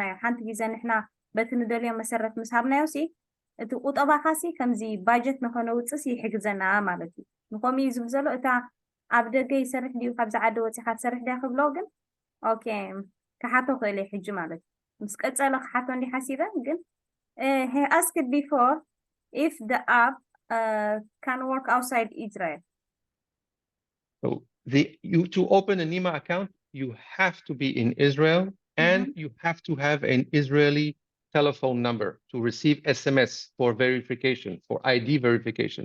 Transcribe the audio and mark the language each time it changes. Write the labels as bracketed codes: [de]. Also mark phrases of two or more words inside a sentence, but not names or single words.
[ti] እዩ ሓንቲ ግዜ ንሕና በቲ ንደልዮ መሰረት ምስ ሃብናዮሲ እቲ ቁጠባኻሲ ከምዚ ባጀት ንኸነውፅስ ይሕግዘና ማለት እዩ ንከምኡ እዩ ዝብል ዘሎ እታ ኣብ ደገ ይሰርሕ ድዩ ካብዚ ዓዲ ወፂኻ ትሰርሕ ዲያ ክብሎ ግን ኦኬ ክሓቶ ክእለ ሕጂ ማለት እዩ ምስ ቀፀለ ክሓቶ እንዲ ሓሲበ ግን [en] he asked before if the app can work outside Israel. So to open a Neema account, you have to be in Israel and you have to have an Israeli telephone number to receive SMS for verification, for ID verification.